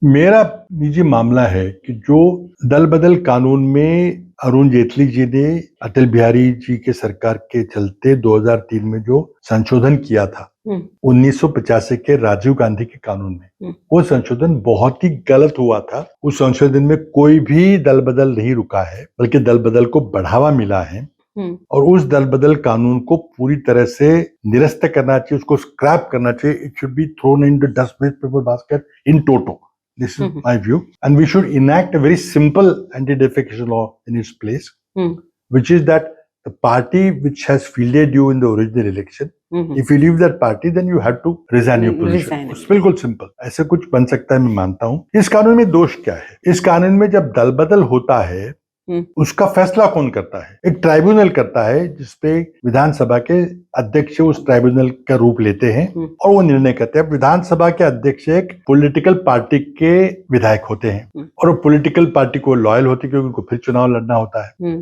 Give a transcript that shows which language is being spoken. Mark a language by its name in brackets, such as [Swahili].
[Hindi] मेरा निजी मामला है कि जो दल बदल कानून में अरुण जेटली जी ने अटल बिहारी जी के सरकार के चलते 2003 में जो संशोधन किया था 1985 के राजीव गांधी के कानून में, वो संशोधन बहुत ही गलत हुआ था। उस संशोधन में कोई भी दल बदल नहीं रुका है, बल्कि दल बदल को बढ़ावा मिला है, और उस दल बदल कानून को पूरी तरह से निरस्त करना चाहिए, उसको स्क्रैप करना चाहिए। [English] It should be thrown in the dustbin basket in toto. This is my view, and we should enact a very simple anti-defecation law in its place, which is that the party which has fielded you in the original election, if you leave that party, then you have to resign your position. [Hindi] बिल्कुल simple, ऐसे कुछ बन सकता है, मैं मानता हूँ। इस कानून में दोष क्या है? इस कानून में जब दल बदल होता है, उसका फैसला कौन करता है? एक ट्राइब्यूनल करता है, जिसपे विधानसभा के अध्यक्ष उस ट्राइब्यूनल का रूप लेते हैं और वो निर्णय करते हैं। विधानसभा के अध्यक्ष एक पॉलिटिकल पार्टी के विधायक होते हैं और वो पॉलिटिकल पार्टी को लॉयल होते हैं, क्योंकि उनको फिर चुनाव लड़ना होता है।